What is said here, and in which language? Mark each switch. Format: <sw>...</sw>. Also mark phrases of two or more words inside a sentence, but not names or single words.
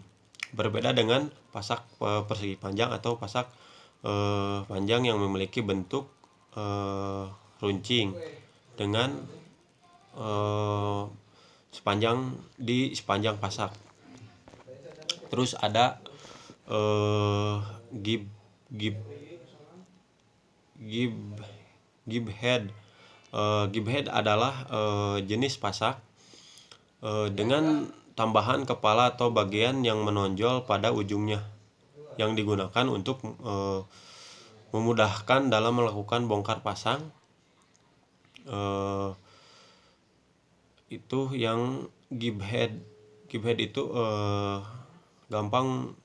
<id>Berbeda dengan pasak persegi panjang atau pasak panjang yang memiliki bentuk runcing dengan sepanjang pasak. Terus ada</id> <en>gib gib gib gib head. Gib head</en> <id>adalah jenis pasak dengan tambahan kepala atau bagian yang menonjol pada ujungnya, yang digunakan untuk memudahkan dalam melakukan bongkar pasang. Itu yang</id> <en>gib head</en> <id>itu gampang.</id>